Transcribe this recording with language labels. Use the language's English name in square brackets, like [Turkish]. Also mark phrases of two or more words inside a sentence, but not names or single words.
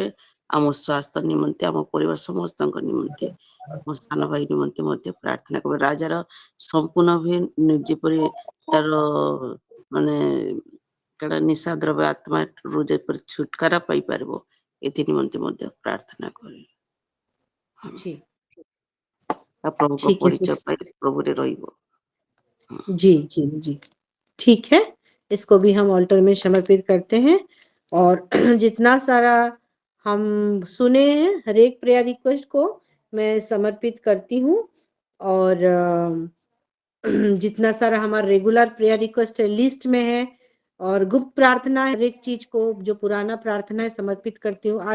[Odia] ଆମ ସ୍ୱାସ୍ଥ୍ୟ ନିମନ୍ତେ, ଆମ ପରିବାର ସମସ୍ତଙ୍କ ନିମନ୍ତେ, ମୋ ସାନ ଭାଇ ନିମନ୍ତେ ମଧ୍ୟ ପ୍ରାର୍ଥନା କରିବେ। ରାଜାର ସମ୍ପୂର୍ଣ୍ଣ ଯେପରି ତାର ମାନେ ତାର ନିଶା ଦ୍ରବ୍ୟ ଆତ୍ମାରୁ ଯେପରି ଛୁଟକାରା ପାଇପାରିବ, ଏଥି ନିମନ୍ତେ ମଧ୍ୟ ପ୍ରାର୍ଥନା କରିବେ। [Hindi] जी [Odia] ଆଉ ପ୍ରଭୁଙ୍କ [Hindi] ठीक है [Odia] ପରିଚୟ ପାଇ ପ୍ରଭୁରେ ରହିବ। [Hindi] जी जी जी ठीक है, इसको भी हम ऑल्टर में समर्पित करते हैं। और जितना सारा हम सुने हैं, हर एक [English] prayer request [Hindi] को मैं समर्पित करती हूँ। और जितना सारा हमारा रेगुलर [English] prayer request [Hindi] लिस्ट में है और गुप्त प्रार्थना है, हर एक चीज को जो पुराना प्रार्थना है समर्पित करती हूँ।